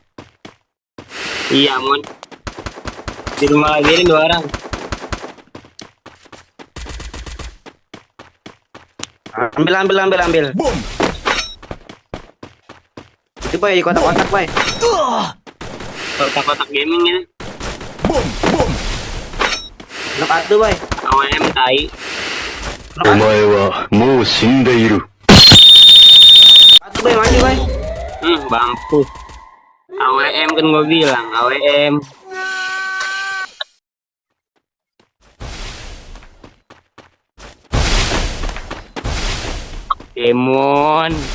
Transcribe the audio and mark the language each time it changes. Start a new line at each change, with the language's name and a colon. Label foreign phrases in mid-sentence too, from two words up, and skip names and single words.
Indonesian: Iya, Mon. Di rumah lagi ini 2 orang. Ambil. Boom. Itu boy di kotak-kotak boy. Kotak-kotak gaming ya. Boom. Boom.
English: Knock out
Indonesian: tuh boy. AWM tai.
English: Knock out.
Japanese: 前はもう死んでいる。
Indonesian: Satu boy maju boy. Bangku. AWM kan gua bilang, AWM. Demon.